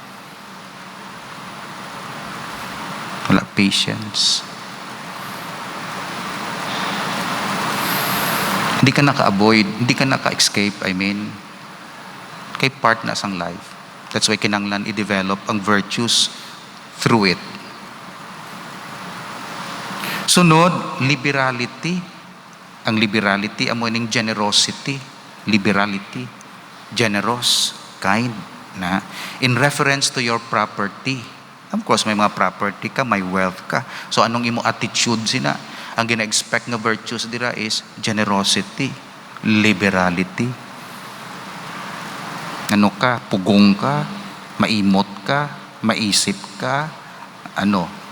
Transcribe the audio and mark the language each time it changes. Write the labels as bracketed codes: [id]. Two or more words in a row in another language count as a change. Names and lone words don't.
[hil] Wala patience. Hindi ka naka-avoid, hindi ka naka-escape, kay part na sang life. [en] That's why [hil] kinanglan i-develop ang virtues [en] through it. [hil] Sunod, liberality. Ang liberality, amo ning generosity. [en] Liberality. Generous. Kind. Na? In reference to your property. Of course, [hil] may mga property ka, may wealth ka. So, anong imo attitude sina? Ang gina-expect na virtues dira [en] is generosity. [hil] Liberality. Ano ka? Pugong ka? Maimot ka? Maisip ka? Ano?